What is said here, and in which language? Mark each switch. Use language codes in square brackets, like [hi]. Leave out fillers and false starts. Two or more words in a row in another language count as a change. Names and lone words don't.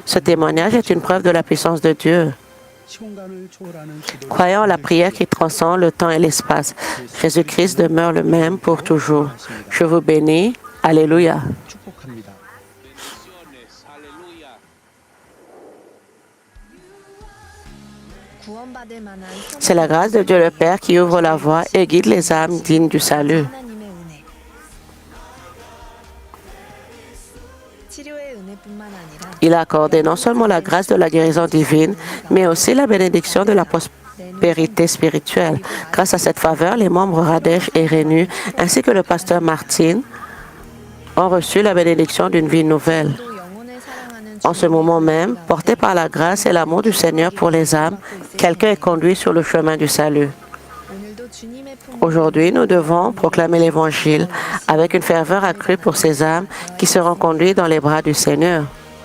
[fr] Ce témoignage est une preuve de la puissance de Dieu. [ko] 시공간을 초월하는 기도를 [fr] Croyant en la prière qui transcende le temps et l'espace, Jésus-Christ demeure le même pour toujours. Je vous bénis. Alléluia. [ko] 축복합니다. 구원받을 만한 [fr] C'est la grâce de Dieu le Père qui ouvre la voie et guide les âmes dignes du salut. [ko] 하나님의 은혜. 치료의 은혜뿐만 아니라 [fr] Il a accordé non seulement la grâce de la guérison divine, mais aussi la bénédiction de la prospérité spirituelle. Grâce à cette faveur, les membres Radesh et Renu, ainsi que le pasteur Martin, ont reçu la bénédiction d'une vie nouvelle. [ko] 또 영혼을 사랑하는 [fr] En ce moment même, porté par la grâce et l'amour du Seigneur pour les âmes, quelqu'un est conduit sur le chemin du salut. [ko] 오늘도 주님의 품 [fr] Aujourd'hui, nous devons proclamer l'Évangile avec une ferveur accrue pour ces âmes qui seront conduites dans les bras du Seigneur.